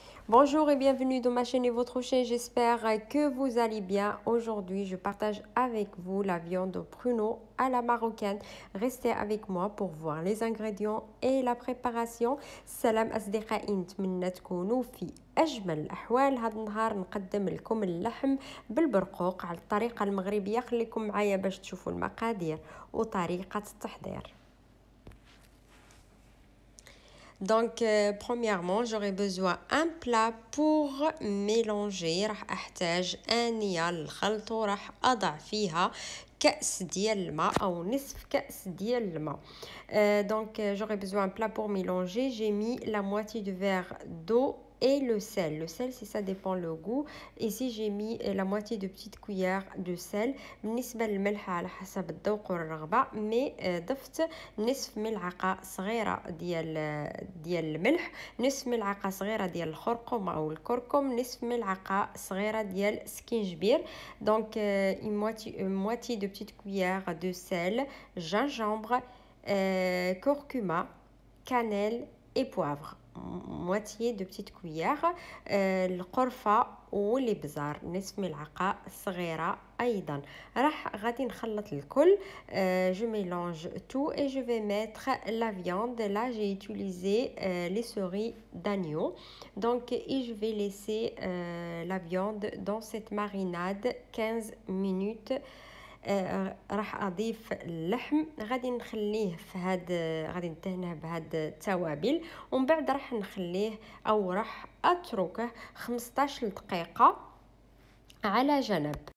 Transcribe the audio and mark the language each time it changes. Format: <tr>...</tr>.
<fr>Bonjour et bienvenue dans ma chaîne et votre chaîne, j'espère que vous allez bien. Aujourd'hui, je partage avec vous la viande au pruneau à la marocaine. Restez avec moi pour voir les ingrédients et la préparation.</fr> <ar>سلام أصدقائي، نتمنى تكونوا في أجمل الأحوال. هذا النهار نقدم لكم اللحم بالبرقوق على الطريقة المغربية. خليكم معايا باش تشوفوا المقادير وطريقة التحضير.</ar> <fr>Donc, premièrement, j'aurai besoin d'un plat pour mélanger.</fr> <ar>راح أحتاج آنية للخلط وراح أضع فيها كأس ديال الماء أو نصف كأس ديال الماء.</ar> <fr>Donc, j'aurai besoin d'un plat pour mélanger. J'ai mis la moitié du verre d'eau et le sel. Le sel, si ça dépend le goût. Ici, j'ai mis la moitié de petite cuillère de sel.</fr> <ar>بالنسبة للملح على حسب الذوق والرغبة. مي ضفت نصف ملعقة صغيرة ديال الملح، نصف ملعقة صغيرة ديال الخرقوم أو الكركم، نصف ملعقة صغيرة ديال سكينجبير.</ar> <fr>Donc, une moitié de petite cuillère de sel, gingembre, curcuma, cannelle et poivre. moitié de petite cuillère.</fr> <ar>القرفة والابزار نصف ملعقة صغيرة أيضا. غادي نخلط الكل.</ar> <fr>Je mélange tout et je vais mettre la viande. Là j'ai utilisé les cerises d'agneau. Donc et je vais laisser la viande dans cette marinade 15 minutes.</fr> <ar>راح اضيف اللحم، غادي نخليه في غادي ندهنه بهاد التوابل، ومن بعد راح نخليه او راح اتركه 15 دقيقه على جنب.</ar>